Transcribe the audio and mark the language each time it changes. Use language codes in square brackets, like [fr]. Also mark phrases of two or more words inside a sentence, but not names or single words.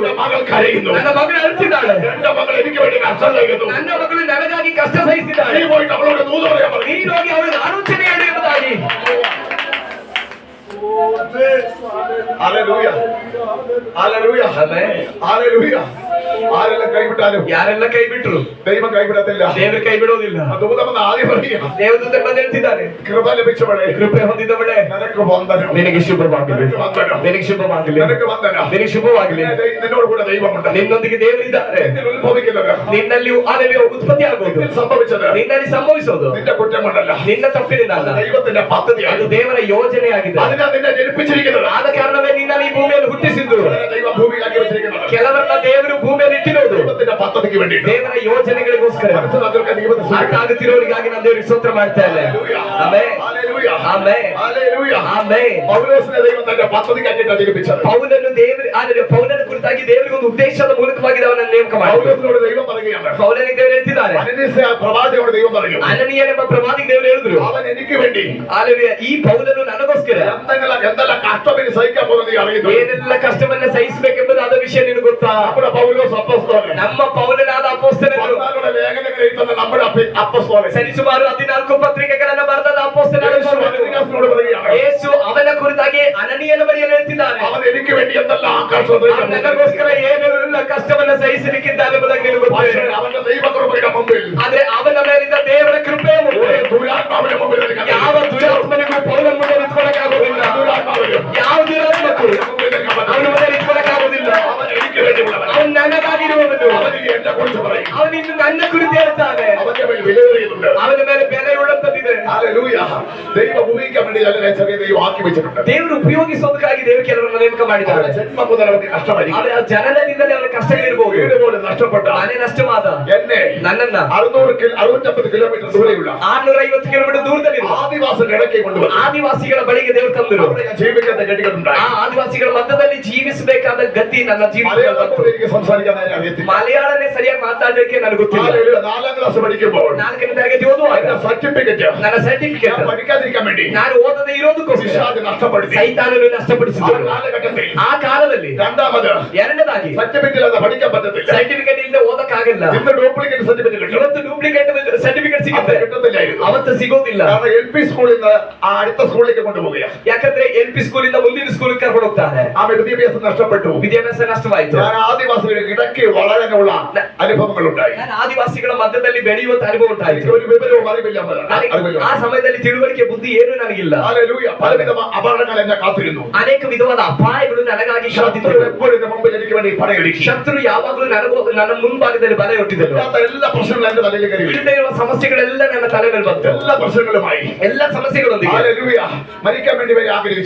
[ml] എന്റെ മകൾ കരയുന്നു. [kn] ನನ್ನ ಮಗಳು ಅಳ್ತಿದ್ದಾಳೆ. [ml] എന്റെ മകൾ എനിക്ക് വേണ്ടി കഷ്ടം സഹിക്കുന്നു. [kn] ನನ್ನ ಮಗಳು ನನಗಾಗಿ ಕಷ್ಟ ಸಹಿಸಿದ್ದಾಳೆ. [ml] നീ പോയിട്ട് അവളോട് ദൂത് പറയാൻ പറഞ്ഞു. [kn] ನೀನು ಹೋಗಿ ಅವಳಿಗೆ ಆಲೋಚನೆ ಹೇಳಿ ಎಂಬುದಾಗಿ. [ml] ഹല്ലേലൂയ. ഹല്ലേലൂയ. [kn] ಆಮೆನ್. [ml] ഹല്ലേലൂയ. ആരെല്ലാം കൈവിട്ടാലും [kn] ಯಾರೆಲ್ಲ ಕೈ ಬಿಟ್ರು [ml] ദൈവം കൈവിടത്തില്ല. [kn] ದೇವರು ಕೈ ಬಿಡೋದಿಲ್ಲ. [ml] ദൂതമെന്ന് ആദ്യം പറയാം. [kn] ದೇವದೂತ ಬಂದು ಹೇಳ್ತಿದ್ದಾನೆ, [ml] കൃപ ലഭിച്ചവളെ, [kn] ಕೃಪೆ ಹೊಂದಿದವಳೆ, [ml] നിനക്ക് വന്ദനം. [kn] ನಿನಗೆ ಶುಭವಾಗಲಿ, [ml] നിനക്ക് വന്ദനം. [kn] ನಿನಗೆ ಶುಭವಾಗಲಿ, [ml] നിനക്ക് വന്ദനം. [kn] ನಿನಗೆ ಶುಭವಾಗಲಿ. [ml] നിന്നോട് കൂടെ ദൈവമുണ്ട്. [kn] ನಿನ್ನೊಂದಿಗೆ ದೇವರಿದ್ದಾರೆ. [ml] നിന്നിൽ ഉത്ഭവിക്കുന്നത്, [kn] ನಿನ್ನಲ್ಲಿ ಅಲ್ಲಿ ಉತ್ಪತ್ತಿ ಆಗೋದು, [ml] നിന്നിൽ സംഭവിച്ചത് [kn] ನಿನ್ನಲ್ಲಿ ಸಂಭವಿಸೋದು [ml] നിന്റെ കുറ്റം കൊണ്ടല്ല, [kn] ನಿನ್ನ ತಪ್ಪಿನಿಂದಲ್ಲ. [ml] ദൈവത്തിന്റെ പദ്ധതിയാണ്. [kn] ಅದು ದೇವರ ಯೋಜನೆಯಾಗಿದೆ. [ml] അതിനാ നിന്നെ ജനിപ്പിച്ചിരിക്കുന്നത്. [kn] ಆದ ಕಾರಣವೇ ನಿನ್ನಲ್ಲಿ ಈ ಭೂಮಿಯಲ್ಲಿ ಹುಟ್ಟಿಸಿದ್ದು. [ml] ദൈവം ഭൂമിയിലാക്കി വെച്ചിരിക്കുന്നത് [kn] ಕೆಲವರನ್ನ ದೇವರು ಭೂಮಿಯಲ್ಲಿ ಇಟ್ಟಿರೋದು [ml] ദൈവത്തിന്റെ പദ്ധതിക്ക് വേണ്ടി, [kn] ದೇವರ ಯೋಜನೆಗಳಿಗೋಸ್ಕರ. [ml] മനസ്സിലാക്കുക. ദൈവത്തെ [kn] ಅರ್ಥ ಆಗುತ್ತಿರೋರಿಗಾಗಿ ನಾನು ದೇವರಿಗೆ ಸ್ತೋತ್ರ ಮಾಡ್ತಾ ಇದ್ದೇನೆ. ಆಮೆನ್. [ml] ഹല്ലേലൂയ. [kn] ಆಮೆನ್. [ml] ഹല്ലേലൂയ. [kn] ಆಮೆನ್. [ml] പൗലോസിനെ ദൈവം തന്റെ പദ്ധതിക്കാക്കിയിട്ടാണ് ജനിപ്പിച്ചത്. [kn] ಪೌಲನು ಪೌಲನ ಕುರಿತಾಗಿ ದೇವರಿಗೆ ಒಂದು ಉದ್ದೇಶದ ಮೂಲಕವಾಗಿ ಅವನನ್ನು ನೇಮಕ ಮಾಡಿದರು. [ml] പൗലോസിനോട് ദൈവം പറയുകയാണ്, [kn] ಪೌಲನಿಗೆ ದೇವರು ಹೇಳ್ತಿದ್ದಾರೆ, [ml] അനനീയ പ്രവാചകനോട് ദൈവം പറഞ്ഞു, [kn] ಅನನೀಯನೆಂಬ ಪ್ರವಾದಿಗೆ ದೇವರು ಹೇಳಿದ್ರು, [ml] അവൻ എനിക്ക് വേണ്ടി [kn] ಹಾಲೆಲೂಯಾ, ಈ ಪೌಲನು ನನಗೋಸ್ಕರ [ml] എന്തെല്ലാം കഷ്ടത്തിന് സഹിക്കാൻ പോകുന്നത് നീ അറിയുന്നു. [kn] ಏನೆಲ್ಲ ಕಷ್ಟವನ್ನ ಸಹಿಸಬೇಕೆಂಬುದು ಆದ ವಿಷಯ ನಿನಗೆ ಗೊತ್ತಾ? [ml] നമ്മുടെ പൗലോസ് അപ്പോസ്തലൻ, [kn] ನಮ್ಮ ಪೌಲನಾದ ಅಪೊಸ್ತಲನು, [ml] 14 ലേഖനങ്ങൾ എഴുതുന്ന നമ്മുടെ അപ്പോസ്തലൻ, [kn] ಸರಿಸುಮಾರು 14 ಪತ್ರಿಕೆಗಳನ್ನು ಬರೆದ ಅಪೊಸ್ತಲನಾದ [ml] അനനീയാസിനോട് പറയുകയാണ്, [kn] ಯೇಸು ಅವನ ಕುರಿತಾಗಿ ಅನನೀಯನ ಬರೆಯಲು ಹೇಳ್ತಿದ್ದಾನೆ, [ml] അവൻ എനിക്ക് വേണ്ടി എന്തെല്ലാം കഷ്ടം സഹിക്കാൻ [kn] ನನಗೋಸ್ಕರ ಏನೆಲ್ಲ ಕಷ್ಟವನ್ನ ಸಹಿಸಲಿಕ್ಕಿದ್ದಾನೆ ಎಂಬುದಾಗಿ ನಿನಗೆ ಗೊತ್ತಿದೆ. [ml] അവന്റെ ദൈവകൃപയുടെ മുമ്പിൽ, [kn] ಆದ್ರೆ ಅವನ ಮೇಲಿದ್ದ ದೇವರ ಕೃಪೆಯ ಮುಂದೆ [ml] ദുരാത്മാവിന്റെ മുമ്പിൽ [kn] ಯಾವ ದುರಾತ್ಮನಿಗೂ ಪೌಲನ ಮುಂದೆ ನಿಂತ್ಕೊಳ್ಳಕ್ಕಾಗೋದಿಲ್ಲ. ಯಾವ ದುರಾತ್ಮಕ್ಕೂ ಅವನ ಮುಂದೆ ನಿಂತ್ಕೊಳ್ಳಕ್ಕಾಗೋದಿಲ್ಲ. [ml] അവൻ എനിക്ക് വേണ്ടിയുള്ളവൻ, [kn] ಅವನು ನನಗಾಗಿರುವವನು. [ml] അവനിಗೆ എന്നെ കുറിച്ച് പറയും. [kn] ಅವನು ಇನ್ನು ನನ್ನ ಕುರಿತು ಹೇಳ್ತಾನೆ. [ml] അവന്റെ മേൽ വിലയേറിയതുണ്ട്. [kn] ಅವನ ಮೇಲೆ ಬೆಲೆ ಉಳ್ಳಂತದಿದೆ. [ml] ഹല്ലേലൂയ. ദൈവം ഉപയോഗിക്കാൻ വേണ്ടി അതിനെ ചെറിയ ദൈവം ആക്കി വെച്ചിട്ടുണ്ട്. [kn] ದೇವರು ಉಪಯೋಗಿಸೋದಕ್ಕಾಗಿ ದೇವರು ಕೆಲವರನ್ನು ನೇಮಕ ಮಾಡಿದ್ದಾರೆ. [ml] അവരുടെ ജന്മം മുതൽ അവർക്ക് കഷ്ടമായിരിക്കും. [kn] ಆದ್ರೆ ಆ ಜನನದಿಂದಲೇ ಅವರ ಕಷ್ಟಗಳಿರ್ಬೋದು. [ml] വീട് പോലും നഷ്ടപ്പെട്ട [kn] ಮನೆ ನಷ್ಟವಾದ [ml] എന്നെ [kn] ನನ್ನನ್ನ [ml] 650 കിലോമീറ്റർ ദൂരെയുള്ള [kn] 650 ಕಿಲೋಮೀಟರ್ ದೂರದಲ್ಲಿರುವ [ml] ആദിവാസികളുടെ ഇടയ്ക്ക് കൊണ്ടുവന്നു. [kn] ಆದಿವಾಸಿಗಳ ಬಳಿಗೆ ದೇವರು ತಂದರು. [ml] അവിടെ ഞാൻ ജീവിക്കുന്ന ഗതികളുണ്ടായി. [kn] ಆ ಆದಿವಾಸಿಗಳ ಮಧ್ಯದಲ್ಲಿ ಜೀವಿಸಬೇಕಾದ ಗತಿ ನನ್ನ ಜೀವನದಲ್ಲಿ [ml] മലയാളം [kn] ಬಂತು. [ml] പോലും എനിക്ക് സംസാരിക്കാൻ അറിയത്തില്ല. [kn] ಮಲಯಾಳನೇ ಸರಿಯಾಗಿ ಮಾತಾಡಲಿಕ್ಕೆ ನನಗೆ ಗೊತ್ತಿಲ್ಲ. [ml] ഹല്ലേലൂയ. 4ാം ക്ലാസ് പഠിക്കുമ്പോൾ [kn] 4ನೇ ತರಗತಿ ಓದುವಾಗ [ml] എന്റെ സർട്ടിഫിക്കറ്റ് [kn] ನನ್ನ ಸರ್ಟಿಫಿಕೇಟ್ [ml] ഞാൻ പഠിക്കാതിരിക്കാൻ വേണ്ടി [kn] ನಾನು ಓದದೆ ಇರೋದಕ್ಕೋಸ್ಕರ [ml] പിശാച് നഷ്ടപ്പെടുത്തി. [kn] ಸೈತಾನನು [ml] ആ [kn] ನಷ್ಟಪಡಿಸಿದರು. [ml] കാലഘട്ടത്തിൽ [kn] ಆ ಕಾಲದಲ್ಲಿ [ml] രണ്ടാമത് [kn] ಎರಡನೇದಾಗಿ [ml] സർട്ടിഫിക്കറ്റ് അത് പഠിക്കാൻ പറ്റത്തില്ല. [kn] ಸರ್ಟಿಫಿಕೇಟ್ ಇಲ್ಲದೆ ಓದಕ್ಕಾಗಲ್ಲ. [ml] ഇന്ന് ഡ്യൂപ്ലിക്കേറ്റ് സർട്ടിഫിക്കറ്റ് കിട്ടും. [kn] ಇವತ್ತು ಡೂಪ್ಲಿಕೇಟ್ ಸರ್ಟಿಫಿಕೇಟ್ ಸಿಗುತ್ತೆ, [ml] കിട്ടത്തില്ലായിരുന്നു. [kn] ಅವತ್ತು ಸಿಗೋದಿಲ್ಲ. [ml] കാരണം LP സ്കൂളിൽ നിന്ന് ആ അടുത്ത സ്കൂളിലേക്ക് കൊണ്ടുപോവുകയാണ്. [kn] ಯಾಕಂದ್ರೆ LP ಸ್ಕೂಲಿಂದ ಮುಂದಿನ ಸ್ಕೂಲ್ ಕರ್ಕೊಂಡು ಹೋಗ್ತಾರೆ. [ml] ആ വിദ്യാഭ്യാസം നഷ്ടപ്പെട്ടു. [kn] ವಿದ್ಯಾಭ್ಯಾಸ ನಷ್ಟವಾಯಿತು. [ml] ഞാൻ ആദിവാസികളുടെ ഇടയ്ക്ക് വളരാനുള്ള അനുഭവങ്ങൾ ഉണ്ടായി. [kn] ನಾನು ಆದಿವಾಸಿಗಳ ಮಧ್ಯದಲ್ಲಿ ಬೆಳೆಯುವಂತ ಅನುಭವ ಉಂಟಾಯಿತು. [ml] എനിക്ക് ഒരു വിവരവും അറിവില്ല. [kn] ನನಗೆ ಆ ಸಮಯದಲ್ಲಿ ತಿಳುವಳಿಕೆ ಬುದ್ಧಿ ಏನು ನನಗಿಲ್ಲ. [ml] ഹല്ലേലൂയ. പലവിധ അപകടങ്ങൾ എന്നെ കാത്തിരുന്നു. [kn] ಅನೇಕ ವಿಧವಾದ ಅಪಾಯಗಳು ನನಗಾಗಿ [ml] ശത്രു [kn] ಕಾದಿದ್ದವು. [ml] എപ്പോഴും എന്റെ മുമ്പിൽ എനിക്ക് വേണ്ടി പടയൊരുക്കി. [kn] ಶತ್ರು ಯಾವಾಗಲೂ ನನ್ನ ಮುಂಭಾಗದಲ್ಲಿ ಬಲೆ ಹೊಟ್ಟಿದ್ದರು. [ml] ഇല്ലാത്ത എല്ലാ പ്രശ്നങ്ങളും എന്റെ തലയിൽ കയറി വീണു. [kn] ಇಲ್ಲದೆ ಇರುವ ಸಮಸ್ಯೆಗಳೆಲ್ಲ ನನ್ನ ತಲೆ ಮೇಲೆ ಬಂತು. [ml] എല്ലാ പ്രശ്നങ്ങളുമായി [kn] ಎಲ್ಲ ಸಮಸ್ಯೆಗಳೊಂದಿಗೆ [ml] ഹല്ലേലൂയ മരിക്കാൻ വേണ്ടി വരെ ആഗ്രഹിച്ചു.